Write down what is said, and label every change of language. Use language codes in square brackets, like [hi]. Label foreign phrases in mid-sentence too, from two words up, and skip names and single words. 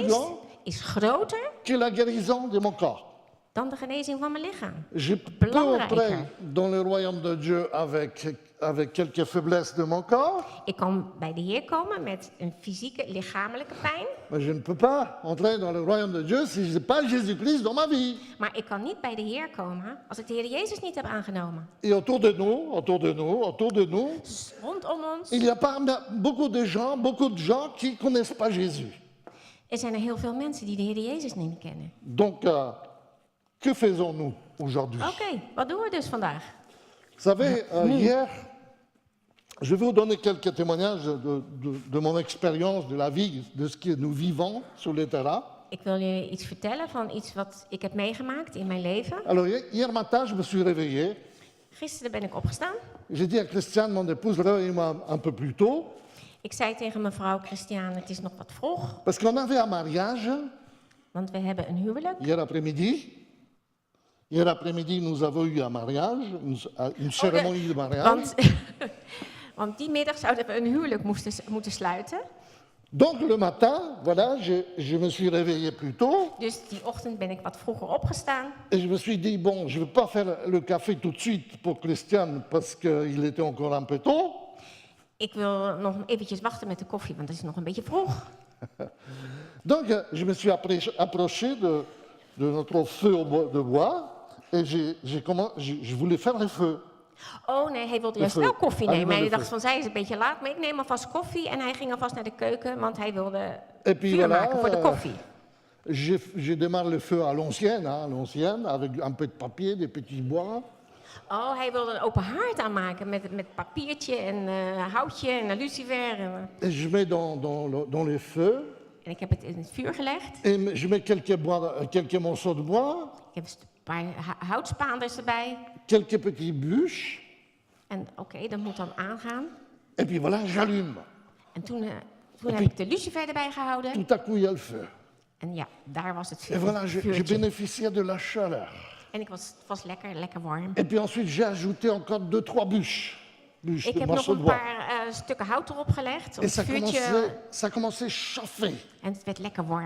[nl] geest [fr] grand. [nl] is groter [fr] que la guérison de mon corps. [nl] dan de genezing van mijn lichaam. [fr] Je peux [nl] Belangrijker. [fr] entrer dans le royaume de Dieu avec quelques faiblesses de mon corps, [nl] Ik kan bij de Heer komen met een fysieke, lichamelijke pijn. [fr] mais je ne peux pas entrer dans le royaume de Dieu si je n'ai pas Jésus-Christ dans ma vie. [nl] Maar ik kan niet bij de Heer komen als ik de Heer Jezus niet heb aangenomen. [fr] Et autour de nous, [nl] Dus rondom ons, [fr] il y a pas beaucoup de gens qui ne connaissent pas Jésus. [nl] er zijn er heel veel mensen die de Heer Jezus niet kennen. [fr] Donc, que faisons-nous aujourd'hui? [nl] Oké, wat doen we dus vandaag? [fr] Vous savez, hier, je vais vous donner quelques témoignages de mon expérience, de la vie, de ce que nous vivons sur le terrain. [nl] Ik wil jullie iets vertellen van iets wat ik heb meegemaakt in mijn leven. [fr] Alors, hier matin, je me suis réveillé. [nl] Gisteren ben ik opgestaan. [fr] J'ai dit à Christiane, mon épouse, réveille-moi un peu plus tôt. [nl] Ik zei tegen mevrouw Christiane, het is nog wat vroeg, [fr] Parce qu'on avait un mariage [nl] want we hebben een huwelijk. [fr] hier après-midi. Hier après-midi, nous avons eu un mariage, une cérémonie de mariage. [nl] Want die middag zouden we een huwelijk moeten sluiten. [fr] Donc le matin, voilà, je me suis réveillé plus tôt. [nl] Dus die ochtend ben ik wat vroeger opgestaan. [fr] Et je me suis dit, bon, je ne vais pas faire le café tout de suite pour Christiane parce qu'il était encore un peu tôt. [nl] Ik wil nog eventjes wachten met de koffie, want het is nog een beetje vroeg. [fr] Donc je me suis approché de notre feu de bois et je voulais faire le feu. [nl] Oh nee, hij wilde juist wel koffie nemen. Hij dacht van, zij is een beetje laat, maar ik neem alvast koffie. En hij ging alvast naar de keuken, want hij wilde vuur maken voor de koffie. [fr] Je démarre le feu à l'ancienne, avec un peu de papier, des petits bois. [nl] Oh, hij wilde een open haard aanmaken met papiertje en houtje en een lucifer. [fr] Et je mets dans le feu. [nl] En ik heb het in het vuur gelegd. [fr] Et je mets quelques morceaux de bois. [nl] Ik heb een paar houtspaanders erbij. [fr] Quelques petites bûches. [nl] En oké, dat moet dan aangaan. [fr] Et puis voilà, j'allume. [nl] En toen heb ik de lucifer erbij gehouden. [fr] Tout à coup, il y a le feu. [nl] En ja, daar was het vuur. [fr] Et voilà, je bénéficiais de la chaleur. [nl] En het was lekker warm. [fr] Et puis ensuite, j'ai ajouté encore 2-3 bûches. [nl] Ik heb nog een paar stukken hout erop gelegd. [fr] Et ça commençait à chauffer. [nl] En het werd lekker warm.